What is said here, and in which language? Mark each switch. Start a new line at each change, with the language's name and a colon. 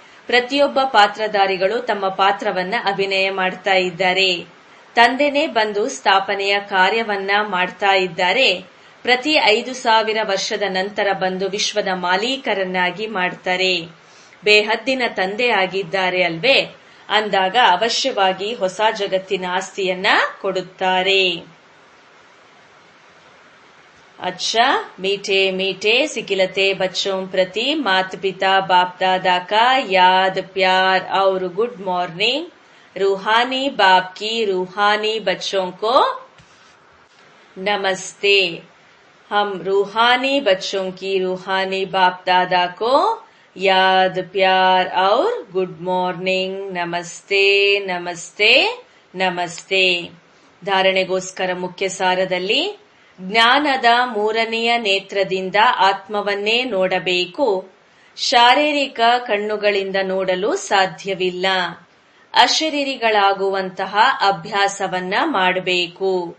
Kannada: ಪ್ರತಿಯೊಬ್ಬ ಪಾತ್ರಧಾರಿಗಳು ತಮ್ಮ ಪಾತ್ರವನ್ನ ಅಭಿನಯ ಮಾಡ್ತಾ ಇದ್ದಾರೆ. ತಂದೆನೇ ಬಂದು ಸ್ಥಾಪನೆಯ ಕಾರ್ಯವನ್ನ ಮಾಡ್ತಾ ಇದ್ದಾರೆ. ಪ್ರತಿ 5,000 ವರ್ಷದ ನಂತರ ಬಂದು ವಿಶ್ವದ ಮಾಲೀಕರನ್ನಾಗಿ ಮಾಡ್ತಾರೆ. ಬೇಹದ್ದಿನ ತಂದೆ ಆಗಿದ್ದಾರೆ ಅಲ್ವೇ ಅಂದಾಗ ಅವಶ್ಯವಾಗಿ ಹೊಸ ಜಗತ್ತಿನ ಆಸ್ತಿಯನ್ನ ಕೊಡುತ್ತಾರೆ.
Hindi: अच्छा, मीठे मीठे सिकिलते बच्चों प्रति माता पिता बाप दादा का याद प्यार और गुड मॉर्निंग. रूहानी बाप की रूहानी बच्चों को नमस्ते. हम रूहानी बच्चों की रूहानी बाप दादा को याद प्यार और गुड मॉर्निंग. नमस्ते नमस्ते नमस्ते.
Kannada: ಧಾರಣೆಗೋಸ್ಕರ ಮುಖ್ಯ ಸಾರದಲ್ಲಿ ಜ್ಞಾನದ 3ನೆಯ ನೇತ್ರದಿಂದ ಆತ್ಮವನ್ನೇ ನೋಡಬೇಕು. ಶಾರೀರಿಕ ಕಣ್ಣುಗಳಿಂದ ನೋಡಲು ಸಾಧ್ಯವಿಲ್ಲ. ಅಶರೀರಿಗಳಾಗುವಂತಹ ಅಭ್ಯಾಸವನ್ನ ಮಾಡಬೇಕು.